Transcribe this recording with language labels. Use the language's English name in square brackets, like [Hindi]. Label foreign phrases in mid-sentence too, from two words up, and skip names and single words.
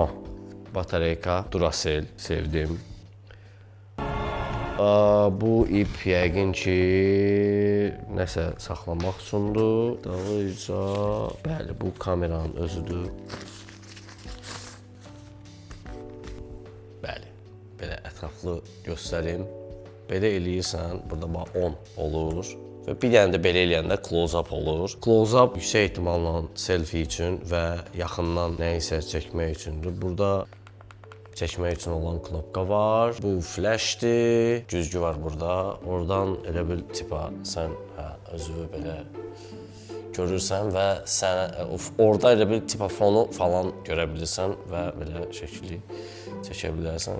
[Azerbaijani] Batareyka Duracell sevdim. Bu ip yəqin ki nəsə saxlamaq üçündür. Dalıyca, bəli, bu kameranın özüdür. Bəli, belə ətraflı göstərim. Belə eləyirsən, burada bax 10 olur. Və bir dənə də belə eləyəndə close-up olur. Close-up yüksək ehtimalla selfie üçün və yaxından nəyisə çəkmək üçündür. Burada çəkmək üçün olan knopka var. Bu flashdir. Güzgü var burada. Oradan elə bir tipa sən özünü belə görürsən və sən orada elə bir tipa fonu falan görə bilirsən və belə şəkli çəkə bilərsən.